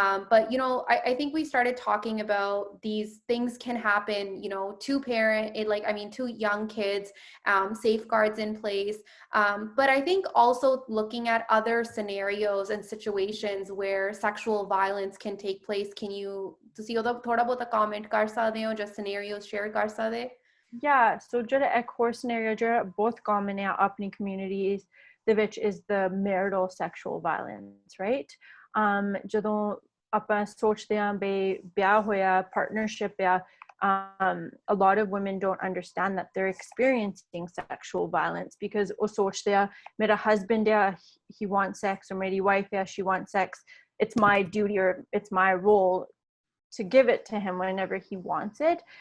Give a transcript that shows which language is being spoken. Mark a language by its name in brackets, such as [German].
[English] But I think we started talking about these things can happen, to young kids, safeguards in place. But I think also looking at other scenarios and situations where sexual violence can take place. Can you [Punjabi] ਤੁਸੀਂ ਉਹਦਾ ਥੋੜਾ ਬਹੁਤਾ comment ਕਰ ਸਕਦੇ ਹੋ, just scenarios share ਕਰ ਸਕਦੇ? [English] Yeah, so [Punjabi] ਜਿਹੜਾ ਇੱਕ ਹੋਰ scenario ਜਿਹੜਾ ਬਹੁਤ common ਹੈ ਆਪਣੀ communities ਦੇ ਵਿੱਚ [English] is the marital sexual violence, right? [Punjabi] ਜਦੋਂ ਆਪਾਂ ਸੋਚਦੇ ਹਾਂ ਬਈ ਵਿਆਹ ਹੋਇਆ, partnership ਆ, [English] a lot of women don't understand that they're experiencing sexual violence because [Punjabi] ਉਹ ਸੋਚਦੇ ਆ ਮੇਰਾ husband ਆ, [English] he wants sex, or [Punjabi] ਮੇਰੀ wife ਆ, [English] she wants sex, it's my duty or it's my role to give it to him whenever he wants it.